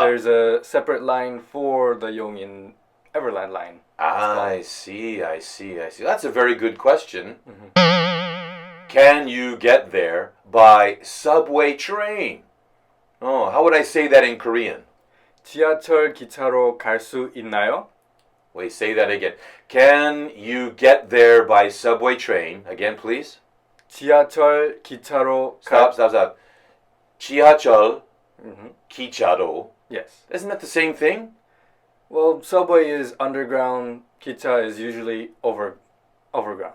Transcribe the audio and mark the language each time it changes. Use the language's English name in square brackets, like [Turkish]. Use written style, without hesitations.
[English] There's a separate line for the Yongin Everland line. I see. That's a very good question. Can you get there by subway train? Oh, how would I say that in Korean? [Korean] 지하철 기차로 갈 수 있나요? [English] Wait, say that again. Can you get there by subway train? Again, please. [Korean] 지하철 기차로 [English] Stop. [Korean] 지하철 기차로. [English] Yes. Isn't that the same thing? Well, subway is underground. 기차 is usually overground.